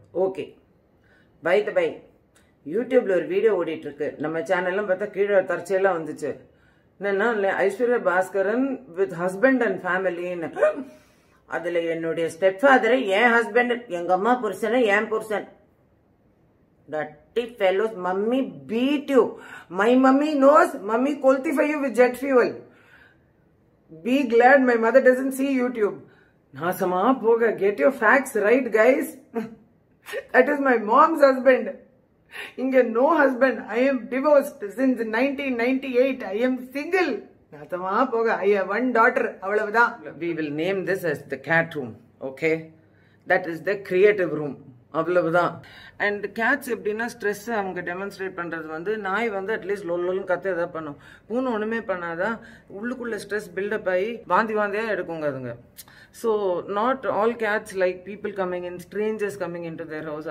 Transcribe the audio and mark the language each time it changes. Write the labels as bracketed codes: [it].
[ta] Okay, by the by யூடியூப்ல ஒரு video ஓடிட்டு இருக்கு. நம்ம சேனல்லாம் பார்த்தா கீழே தற்செயலாம் வந்துச்சு. என்னன்னா Aishwarya Bhaskaran with husband and ஃபேமிலின்னு. அதுல என்னுடைய ஸ்டெப் ஃபாதரை என் ஹஸ்பண்ட், எங்க அம்மா புருஷனை என் புருஷன். [en] Dirty fellows, mummy beat you. My mummy knows, mummy qualify you with jet fuel. Be glad my mother doesn't see YouTube. [ta] Nasama poga, [en] get your facts right, guys. That is my mom's husband. [ta] Inga [en] no husband. I am divorced since 1998. I am single. [ta] Nasama poga, [en] I have one daughter. [ta] Avalavuda. [en] We will name this as the cat room. Okay, that is the creative room. [ta] அவ்வளவுதான். And Gates எப்படின்னா stress அவங்க demonstrate பண்ணுறது வந்து நாய் வந்து at least லொல்லும் கற்று எதாவது பண்ணும். பூனை ஒன்றுமே பண்ணாதான் உள்ளுக்குள்ளே ஸ்ட்ரெஸ் பில்டப் ஆகி வாந்தியாக எடுக்குங்க அதுங்க. [en] So not all cats like people coming in strangers coming in to their house.